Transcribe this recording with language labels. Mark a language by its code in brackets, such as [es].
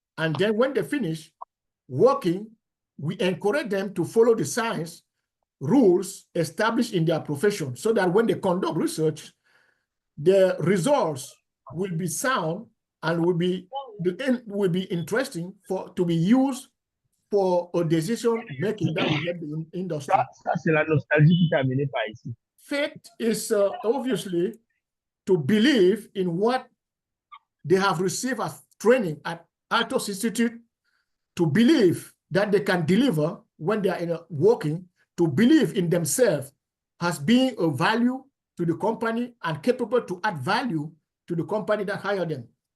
[en] And then when they finish working, we encourage them to follow the science rules established in their profession, so that when they conduct research, the results will be sound and will be interesting to be used for a decision making that will help the industry. [fr] Ça, c'est la nostalgie qui t'a amené par ici. [en] Faith is obviously to believe in what they have received as training at Altoz Institute to believe that they can deliver when they are working, to believe in themselves as being a value to the company and capable to add value to the company that hired them.